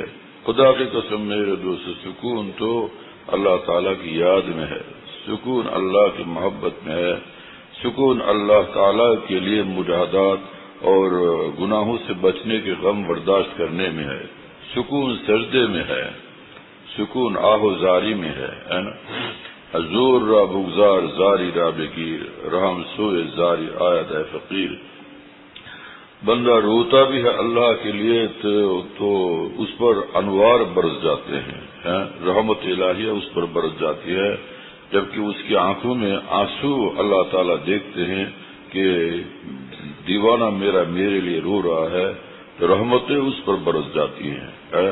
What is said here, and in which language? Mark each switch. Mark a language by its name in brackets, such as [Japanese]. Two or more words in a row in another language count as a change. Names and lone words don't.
[Urdu] خدا کی قسم میرے دوست، سکون تو اللہ تعالیٰ کی یاد میں ہے، سکون اللہ کی محبت میں ہے، سکون اللہ تعالیٰ کے لیے مجاہدات اور گناہوں سے بچنے کے غم برداشت کرنے میں ہے، سکون سجدے میں ہے، سکون آہ و زاری میں ہے نا. [Persian] حضور را بگزار زاری را بگیر، رحم سوئے زاری آید ہے فقیر. [Urdu] بندہ روتا بھی ہے اللہ کے لیے تو اس پر انوار برس جاتے ہیں، رحمت الہیہ اس پر برس جاتی ہے، جبکہ اس کی آنکھوں میں آنسو اللہ تعالیٰ دیکھتے ہیں کہ دیوانہ میرے لیے رو رہا ہے، تو رحمتیں اس پر برس جاتی ہیں.